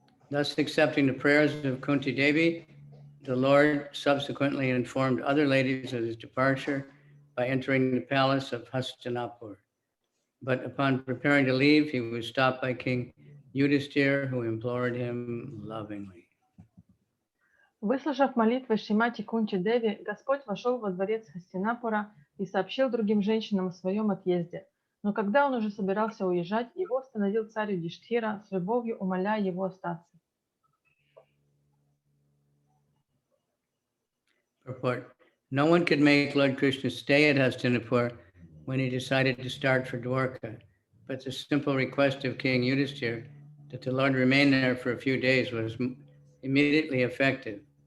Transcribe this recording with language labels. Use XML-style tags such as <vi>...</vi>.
<en>Thus, accepting the prayers of Kunti Devi, the Lord subsequently informed other ladies of his departure by entering the palace of Hastinapur. But upon preparing to leave, he was stopped by King Yudhisthira, who implored him lovingly.</en> <ru>Выслушав молитвы Шримати Кунти Деви, Господь вошел во дворец Хастинапура и сообщил другим женщинам о своем отъезде. Но когда он уже собирался уезжать, его остановил царь Юдиштхира, с любовью умоляя его остаться.</ru> <en>Purport. No one could make Lord Krishna stay at Hastinapur when he decided to start for Dwarka, but the simple request of King Yudhisthira that the Lord remain there for a few days was immediately effective.</en>